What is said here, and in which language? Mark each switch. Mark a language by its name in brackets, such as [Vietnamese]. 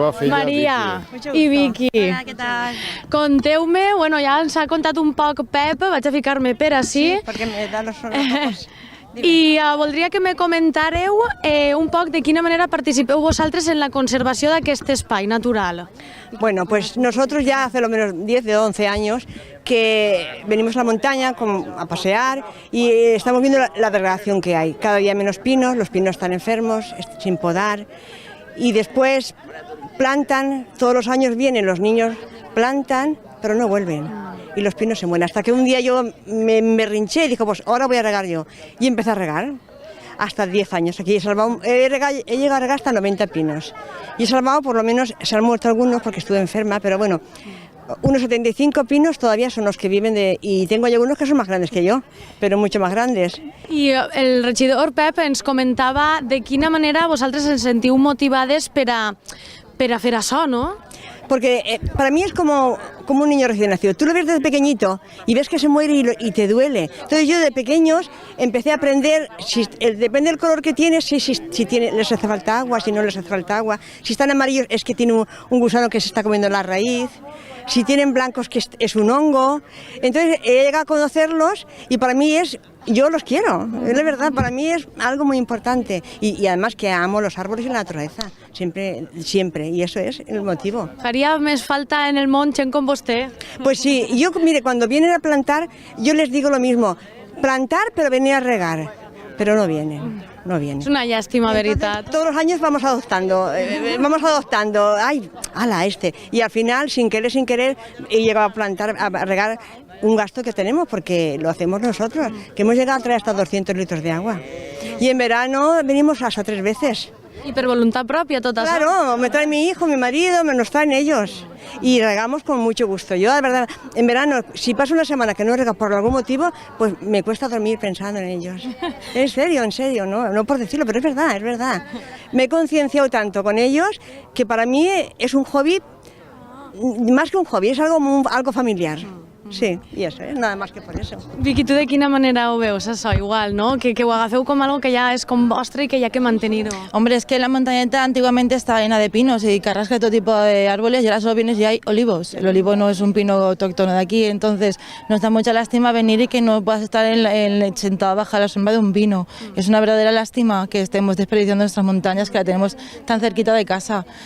[Catalan] Maria i Vicky. Hola, què tal? Conteu-me, ja ens ha contat un poc Pep, vaig a ficar-me per ací. [Spanish] Sí, [Catalan] perquè [Spanish] me da los ojos. [Catalan] I voldria que me comentàreu un poc de quina manera participeu vosaltres en la conservació d'aquest espai natural. [Spanish] Bueno, pues nosotros ya hace lo menos 10 o 11 años que venimos a la montaña a pasear y estamos viendo la degradación que hay. Cada día menos pinos, los pinos están enfermos, sin podar, y después plantan, todos los años vienen los niños, plantan, pero no vuelven. Y los pinos se mueren. Hasta que un día yo me rinché y dije, pues ahora voy a regar yo. Y empecé a regar. Hasta 10 años. Aquí he llegado a regar hasta 90 pinos. Y he salvado, por lo menos, se han muerto algunos porque estuve enferma, pero bueno, unos 75 pinos todavía son los que viven y tengo algunos que son más grandes que yo, pero mucho más grandes. [Catalan] I el regidor Pep ens comentava de quina manera vosaltres ens sentiu motivades per a fer això, no? [Spanish] Porque para mí es como un niño recién nacido. Tú lo ves desde pequeñito y ves que se muere y te duele. Entonces yo de pequeños empecé a aprender, depende del color que tiene, si les hace falta agua, si no les hace falta agua. Si están amarillos es que tiene un gusano que se está comiendo la raíz. Si tienen blancos que es un hongo. Entonces he llegado a conocerlos y para mí es yo los quiero, es la verdad, para mí es algo muy importante y además que amo los árboles y la naturaleza, siempre, y eso es el motivo. [Catalan] Faria més falta en el món gent com vostè? [Spanish] Pues sí, yo, mire, cuando vienen a plantar, yo les digo lo mismo, plantar pero venir a regar, pero no vienen. [Catalan] És una llàstima, veritat. [Spanish] Todos los años vamos adoptando, ay, ala, y al final, sin querer, he llegado a plantar, a regar un gasto que tenemos, porque lo hacemos nosotros, que hemos llegado a traer hasta 200 litros de agua. Y en verano venimos hasta 3 veces. [Catalan] I per voluntat pròpia, tot això? [Spanish] Claro, me trae mi hijo, mi marido, me nos traen ellos. Y regamos con mucho gusto. Yo, la verdad, en verano, si paso una semana que no rego por algún motivo, pues me cuesta dormir pensando en ellos. En serio, no por decirlo, pero es verdad. Me he concienciado tanto con ellos que para mí es un hobby, más que un hobby, es algo familiar. [Catalan] Sí, i això, [Spanish] nada más que por eso. [Catalan] Vicky, tu de quina manera ho veus, això, igual, no? Que ho agafeu com [Spanish] algo que ya [Catalan] es com vostre y que ya que mantenir-ho. [Spanish] Hombre, es que la montañeta antiguamente estaba llena de pinos y carrasca de todo tipo de árboles y ahora solo vienes y hay olivos. El olivo no es un pino autóctono de aquí, entonces nos da mucha lástima venir y que no puedas estar sentado bajo la sombra de un pino. Es una verdadera lástima que estemos desperdiciando nuestras montañas, que la tenemos tan cerquita de casa.